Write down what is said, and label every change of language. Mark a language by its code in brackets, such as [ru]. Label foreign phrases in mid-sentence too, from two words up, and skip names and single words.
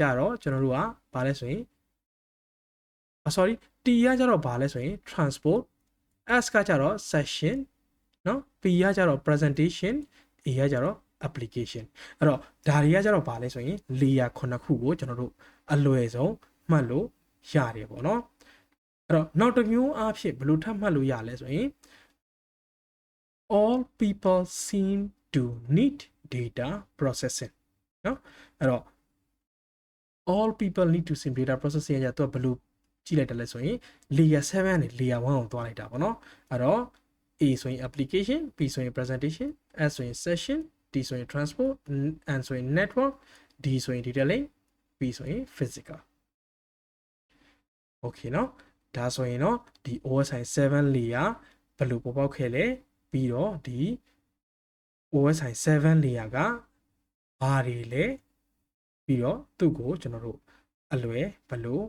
[my] တော့ကျွန်တော်တို့ကဘာလဲဆိုရင်sorry T ကကြတော့ဘာလဲဆိုရင် transport S ကကြတော့ session နော် P ကကြတော့ presentation A ကကြတော့ application အဲ့တော့ဒါတွေကကြတော့ဘာလဲဆိုရင် layer 9ခုကိုကျွန်တော်တို့အလွယ်ဆုံးမှတ်လို့ရတယ်ပေါ့နော်အဲ့တော့နောက်တစ်မျိုးအားဖြင့်ဘယ်လိုထပ်မှတ်လို့ရလဲဆိုရင် [en] all people seem to need data processing [my] နော်အဲ့တော့ [en] all people need to sim data processing [my] ရတော့ဘယ်လိုကြည့်လိုက်တယ်လဲဆိုရင် layer 7နဲ့ layer 1ကိုတွားလိုက်တာပေါ့နော်အဲ့တော့ A ဆိုရင် application B ဆိုရင် presentation S ဆိုရင် session D ဆိုရင် transport N ဆိုရင် network D ဆိုရင် [en] data link [my] B ဆိုရင် physical okay နော်ဒါဆိုရင်တော့ဒီ OSI 7 layer ဘယ်လိုပေါ်ပေါက်ခဲ့လဲပြီးတော့ဒီ OSI 7 layer ကဘာတွေလဲပြီးတော့သူ့ကိုကျွန်တော်တို့အလွယ်ဘယ်လို